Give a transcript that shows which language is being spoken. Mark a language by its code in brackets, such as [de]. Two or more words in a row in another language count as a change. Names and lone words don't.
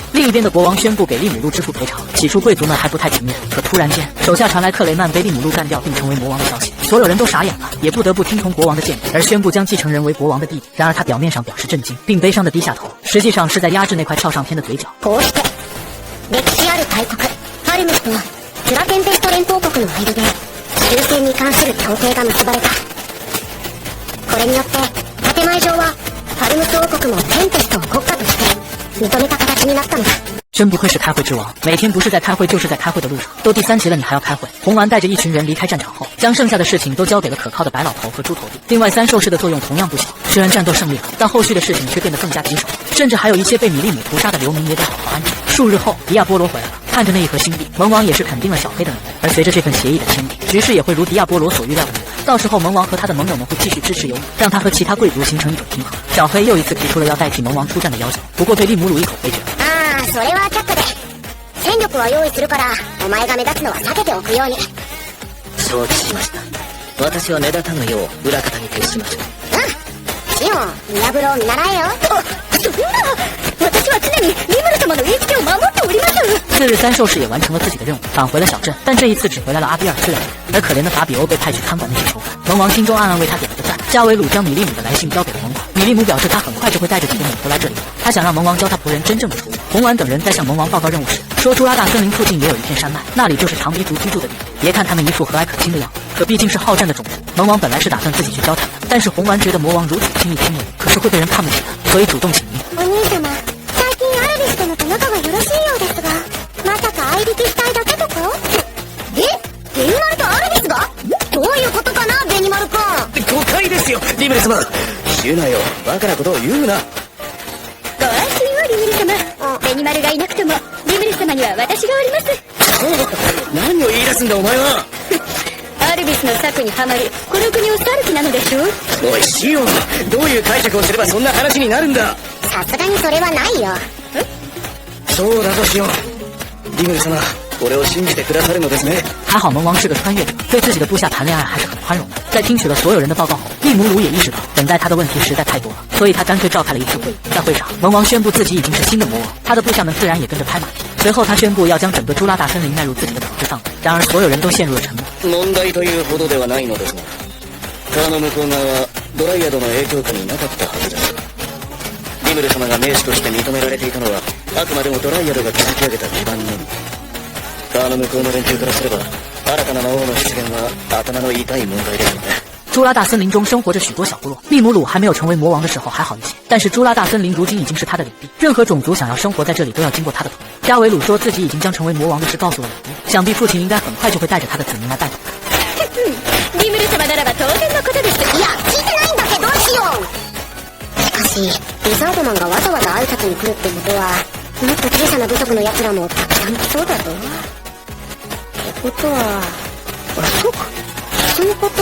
[zh] 另一边的国王宣布给利姆路支付赔偿。起初贵族们还不太情愿，可突然间手下传来克雷曼被利姆路干掉并成为魔王的消息，所有人都傻眼了，也不得不听从国王的建议，而宣布将继承人为国王的弟弟。然而他表面上表示震惊，并悲伤地低下头，实际上是在压制那块跳上天的嘴角。 [ja] こうして歴史ある大国ハルムスとズラテンペスト連邦国の間で終戦に関する協定が結ばれた。これによって建前上はハルムス王国もテンペストを国家として認めた形になったのだ。 [zh] 真不愧是开会之王，每天不是在开会就是在开会的路上。都第3集了，你还要开会？红丸带着一群人离开战场后，将剩下的事情都交给了可靠的白老头和猪头弟。另外3兽士的作用同样不小，虽然战斗胜利了，但后续的事情却变得更加棘手，甚至还有一些被米利姆屠杀的流民也得好好安置。数日后，迪亚波罗回来了，看着那一盒星币，萌王也是肯定了小黑的能力。而随着这份协议的签订，局势也会如迪亚波罗所预料的那样，到时候萌王和他的盟友们会继续支持尤姆，让他和其他贵族形成一种平衡。小黑又一次提出了要代替萌王出战的要求，不过被利姆鲁一口回绝。 [ja] それは却下で。戦力は用意するから、お前が目立つのは避けておくように。承知しました。私は目立たぬよう裏方に徹しましょう。シオン、見破ろう見習えよ。そんな、私は常にリムル様の言いつけを守っております。 [zh] 次日 3兽士也完成了自己的任务，返回了小镇，但这一次只回来了阿比尔斯两人，而可怜的法比欧被派去看管那些囚犯。萌王心中暗暗为他点了个赞。加维鲁将米利姆的来信交给了萌王，米利姆表示他很快就会带着几个女仆来这里，他想让萌王教他仆人真正的出路。红丸等人在向萌王报告任务时，说朱拉大森林附近也有一片山脉，那里就是长鼻族居住的地方。别看他们一副和蔼可亲的样子，可毕竟是好战的种族。萌王本来是打算自己去交谈的，但是红丸觉得魔王如此亲密亲密，可是会被人看不起的，所以主动请缨。 [ja] お兄様、最近アルビスとの仲がよろしいようですが、まさか相引きしたいだけとか？ベニマルとアルビスが？どういうことかな、ベニマル君。誤解ですよ、リムル様。言うなよ、バカなことを言うな。ご安心を、リムル様。ベニマルがいなくてもリムル様には私がおります。何を言い出すんだお前は。アルビスの策にはまり、この国を去る気なのでしょう。おいシオン、どういう解釈をすればそんな話になるんだ。さすがにそれはないよ。そうだぞシオン、リムル様、俺を信じてくださるのですね。 [zh] 还好萌王是个穿越者，对自己的部下谈恋爱还是很宽容的。在听取了所有人的报告后，利姆鲁也意识到等待他的问题实在太多了，所以他干脆召开了一次会议。在会上，萌王宣布自己已经是新的魔王，他的部下们自然也跟着拍马屁。随后他宣布要将整个朱拉大森林纳入自己的统治范围，然而所有人都陷入了沉默。 [ja] 問題というほどではないのですが、川の向こう側はドライアドの影響下になかったはずです。リムル様が名士として認められていたのはあくまでもドライアドが築き上げた基盤のみ。川の向こうの連中からすれば新たな魔王の出現は頭の痛い問題ですよね。 [zh] 朱拉大森林中生活着许多小部落，利姆鲁还没有成为魔王的时候还好一些，但是朱拉大森林如今已经是他的领地，任何种族想要生活在这里都要经过他的同意。加维鲁说自己已经将成为魔王的事告诉了老爹，想必父亲应该很快就会带着他的子民来拜访他。 [ja] リムル様ならば当然のことです。いや、聞いてないんだけど、シオン。しかし、リザードマンがわざわざ挨拶に来るってことは、もっと小さな部族の奴らもたくさん来そうだぞ。ってことは、そうか、そういうこと。